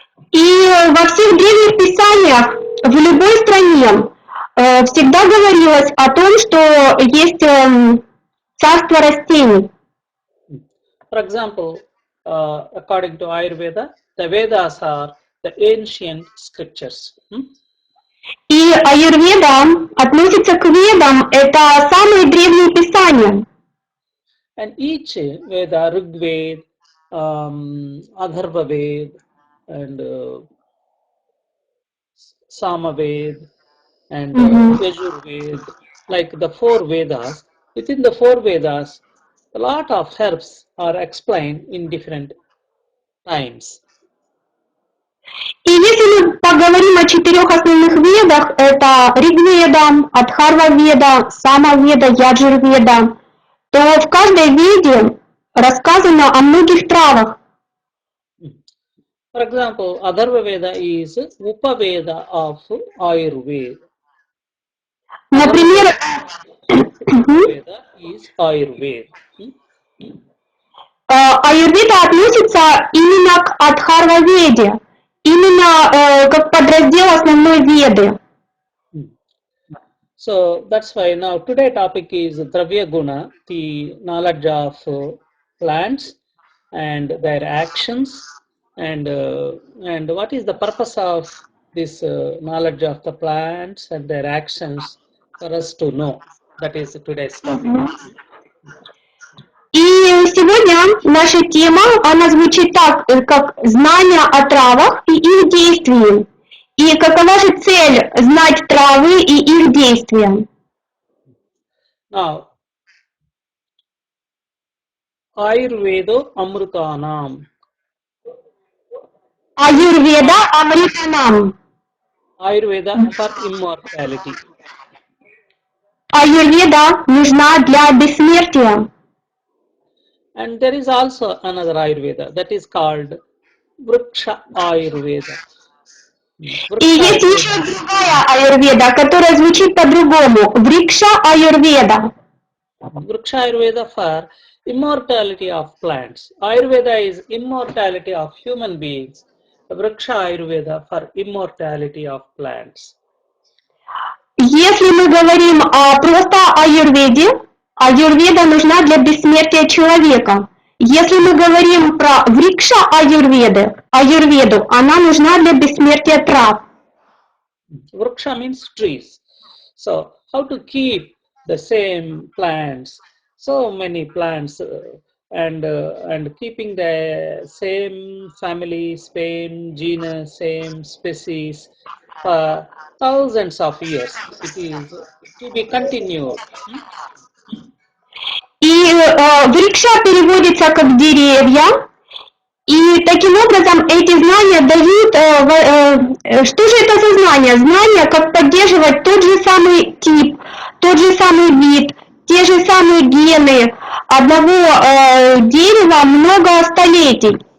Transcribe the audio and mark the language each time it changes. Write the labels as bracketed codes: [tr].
[ru] И во всех древних писаниях в любой стране всегда говорилось о том, что есть царство растений. [en] For example, according to Ayurveda, the Vedas are the ancient scriptures. [ru] И аюрведа относится к ведам, это самые древние писания. [en] And each Veda, Rigved, Atharvaved, and Samaved, and Yajurved, like the 4 Vedas, within the 4 Vedas, a lot of herbs are explained in different times. [ru] И если мы поговорим о 4 основных ведах, это Ригведа, Адхарва-веда, Самаведа, Яджур-веда, то в каждой веде рассказано о многих травах. [en] For example, Atharva Veda is Upaveda of Ayurveda. [ru] Например, [en] Veda is Ayurveda. [ru] Аюрведа относится именно к Адхарва-веде, именно как подраздел основной веды. [en] So that's why now today topic is Dravya Guna, the knowledge of plants and their actions, and what is the purpose of this knowledge of the plants and their actions for us to know. That is today's topic. [ru] И сегодня наша тема, она звучит так, как знание о травах и их действии. И какова же цель знать травы и их действия? [en] Now, Ayurveda Amrutanam. [ru] Аюрведа Амританам. [en] Ayurveda for immortality. [ru] Аюрведа нужна для бессмертия. [en] And there is also another Ayurveda that is called Vriksha Ayurveda. [ru] И есть еще другая аюрведа, которая звучит по-другому. Врикша аюрведа. [en] Vriksha Ayurveda for immortality of plants. Ayurveda is immortality of human beings. Vriksha Ayurveda for immortality of plants. [ru] Если мы говорим просто о аюрведе, аюрведа нужна для бессмертия человека. Если мы говорим про врикша аюрведу, она нужна для бессмертия трав. [en] Vriksha means trees. So how to keep the same plants, so many plants, and keeping the same family, same genus, same species for thousands of years. It is to be continued. [ru] И врикша переводится как деревья. И таким образом эти знания дают, что же это за знания? Знания, как поддерживать тот же самый тип, тот же самый вид, те же самые гены одного дерева много столетий.